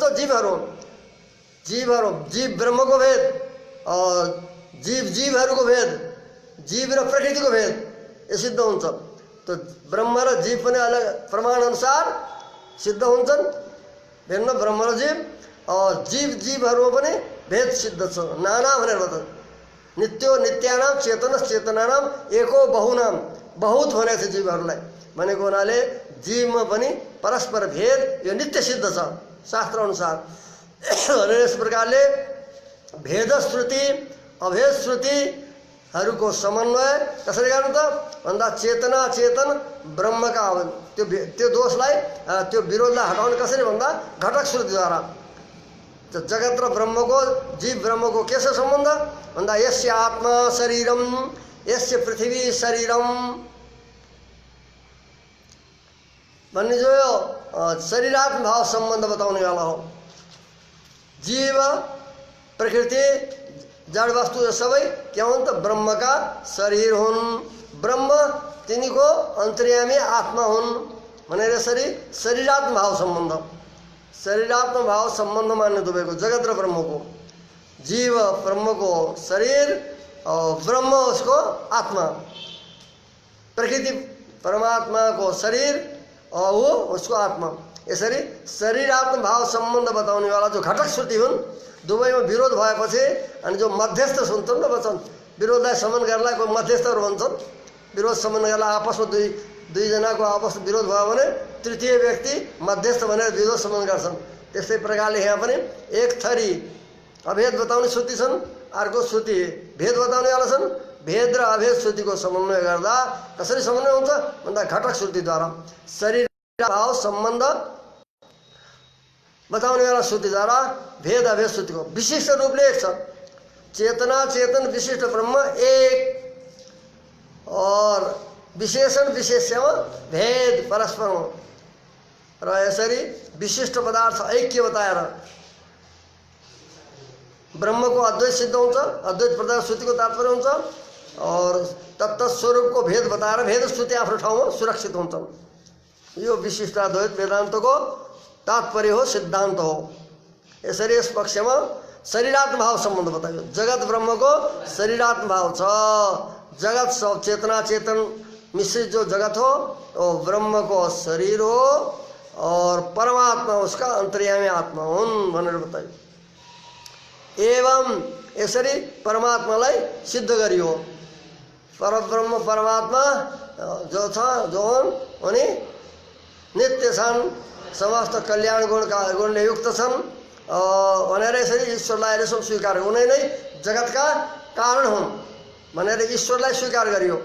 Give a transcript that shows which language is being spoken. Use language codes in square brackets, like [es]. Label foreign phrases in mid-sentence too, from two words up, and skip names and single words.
[ne] जीवहरू जीव ब्रह्मको भेद, जीवहरूको भेद, जीव र प्रकृतिको भेद यो सिद्ध हुन्छ। तो ब्रह्म र जीव पनि अलग प्रमाण अनुसार सिद्ध हुन्छन्, भिन्न ब्रह्म र जीवहरूमा पनि भेद सिद्ध छ। [sa] नाना [ne] भनेर भन्छ [sa] नित्यो नित्यानाम चेतन चेतनानाम एको बहुनाम, [ne] बहुत भनेको छ जीवहरूलाई भनेको हुनाले जीवमा पनि परस्पर भेद यो नित्य सिद्ध छ शास्त्र अनुसार। यस प्रकारले भेद श्रुति अभेद श्रुतिहरूको समन्वय कसरी गर्नु त भन्दा चेतना चेतन ब्रह्मका त्यो दोषलाई त्यो विरोधलाई हटाउनु कसरी भन्दा घटक श्रुतिद्वारा। जगत र ब्रह्मको जीव ब्रह्मको के छ सम्बन्ध भन्दा [sa] यस्य आत्मा शरीरम यस्य पृथ्वी शरीरम [ne] भन्ने जो यो शरीरात्म भाव सम्बन्ध बताउने वाला हो। जीव प्रकृति जड वस्तु यो सबै के हुन् त ब्रह्मका शरीर हुन्। ब्रह्म तिनीको अन्तर्यामी आत्मा हुन् भनेर यसरी शरीरात्म भाव सम्बन्ध, शरीरात्म भाव सम्बन्ध मान्ने दुवैको जगत र ब्रह्मको, जीव ब्रह्मको शरीर और ब्रह्म उसको आत्मा, प्रकृति परमात्माको शरीर [hi] और वो उसको [ne] आत्मा, यसरी शरीरात्म भाव सम्बन्ध बताउने वाला जो घटक श्रुति हुन् दुवैमा विरोध भएपछि अनि जो मध्यस्थ सुन्छन् र भन्छन् विरोधलाई समन गर्नलाई कोही मध्यस्थहरू भन्छन्। विरोध समन गर्नलाई आपसमा दुईजनाको आपसमा विरोध भयो भने तृतीय व्यक्ति मध्यस्थ भनेर विरोध समन गर्छन्। त्यस्तै प्रकारले यहाँ पनि एक थरी अभेद बताउने श्रुति छन्, अर्को श्रुति भेद बताउने वाला छन्। भेद र अभेद श्रुतिको समन्वय गर्दा कसरी समन्वय हुन्छ भन्दा घटक श्रुतिद्वारा शरीर भाव सम्बन्ध बताउने वाला श्रुतिद्वारा भेद अभेद श्रुतिको विशिष्ट रूपले एक छ। चेतना चेतन विशिष्ट ब्रह्म एक और विशेषण विशेष्यमा भेद परस्पर र यसरी विशिष्ट पदार्थ ऐक्य बताएर ब्रह्मको अद्वैत सिद्ध हुन्छ। अद्वैत पदार्थ श्रुतिको तात्पर्य हुन्छ और तत्त स्वरूपको भेद बताएर भेद श्रुति आफ्नो ठाउँमा सुरक्षित हुन्छन्। यो विशिष्टाद्वैत वेदान्तको तात्पर्य हो, सिद्धान्त हो। यसरी यस पक्षमा शरीरात्म भाव सम्बन्ध बताइयो। जगत ब्रह्मको शरीरात्म भाव छ। जगत सब चेतना चेतन मिश्रित जो जगत हो वो ब्रह्म को शरीर हो [hi] और परमात्मा उसका [ne] अंतर्यामी आत्मा हुन् भनेर बताइयो। एवं यसरी परमात्मालाई सिद्ध गरियो। परब्रह्म परमात्मा जो छ जो हुन् उनी नित्य छन्, समस्त कल्याण गुणले युक्त छन् भनेर यसरी ईश्वरलाई अहिलेसम्म स्वीकार उनै नै जगतका कारण हुन् भनेर ईश्वरलाई स्वीकार गरियो।